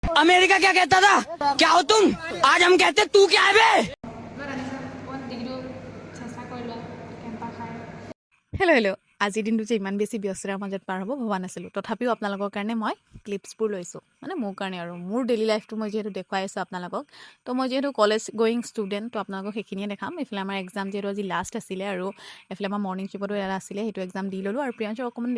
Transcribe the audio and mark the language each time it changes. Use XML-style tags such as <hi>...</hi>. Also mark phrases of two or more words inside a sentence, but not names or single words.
<hi>अमेरिका क्या कहता था? क्या हो तुम? आज हम कहते तू क्या है बे?</hi> <en>hello hello'</en> <as>আজিৰ দিনটো যে ইমান বেছি ব্যস্ততাৰ মাজত পাৰ হ'ব ভবা নাছিলোঁ তথাপিও আপোনালোকৰ কাৰণে মই ক্লিপছবোৰ লৈছোঁ মানে মোৰ কাৰণে আৰু মোৰ ডেইলি লাইফটো মই যিহেতু দেখুৱাই আছোঁ আপোনালোকক তো মই যিহেতু</as> <en>college going student</en> <as>তো আপোনালোকক সেইখিনিয়ে দেখাম এইফালে আমাৰ এক্সাম যিহেতু আজি লাষ্ট আছিলে আৰু এইফালে আমাৰ মৰ্ণিং ট্ৰিপতো এটা আছিলে সেইটো এক্সাম দি ল'লোঁ আৰু প্ৰিয়াঞ্চৰ অকণমান</as>